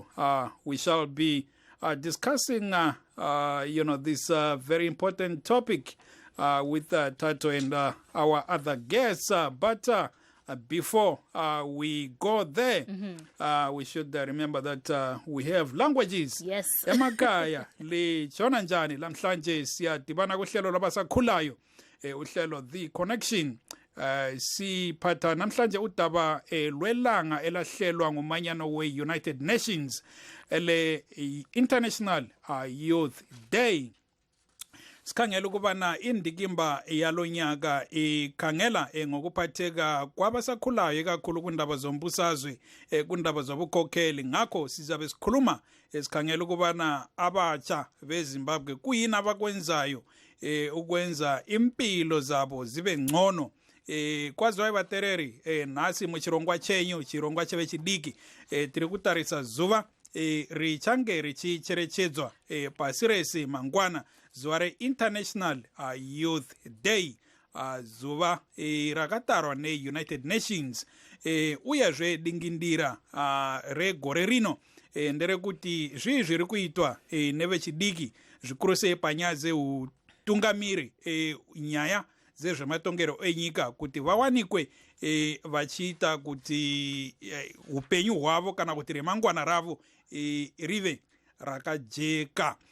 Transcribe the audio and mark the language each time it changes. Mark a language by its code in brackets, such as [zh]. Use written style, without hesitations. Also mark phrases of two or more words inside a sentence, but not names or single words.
[en] We shall be discussing, this very important topic with Tato and our other guests. But before we go there, we should remember that we have languages. Yes. [nd] Emakaya lichona njani lamhlanje siyadibana kuhlelo labasakhulayo uhlelo The Connection. Siphatha namhlanje udaba lwelanga elahlelwa ngumanyano we-United Nations ele International Youth Day. Sikhangela ukubana indikimba yalonyaka ikhangela ngokuphatheka kwabasakhulayo kakhulu kundaba zombusazwe, kundaba zobukhokheli. Ngakho sizabe sikhuluma sikhangela ukubana abatsha beZimbabwe kuyini abakwenzayo ukwenza impilo zabo zibe ngcono. [sn] Kwazi vatereri nasi muchirongwa chenyu chirongwa cheve chidiki tiri kutarisa zuva richange richicherechedzwa pasi rese mangwana zuva reInternational Youth Day, zuva rakatarwa neUnited Nations, uyezve dingindira regore rino nderekuti zvii zviri kuitwa nevechidiki zvikuru sei panyaya dzeutungamiri nyaya dzezvematongero enyika kuti vawanikwe vachiita kuti upenyu hwavo kana kuti remangwana ravo rive rakajeka.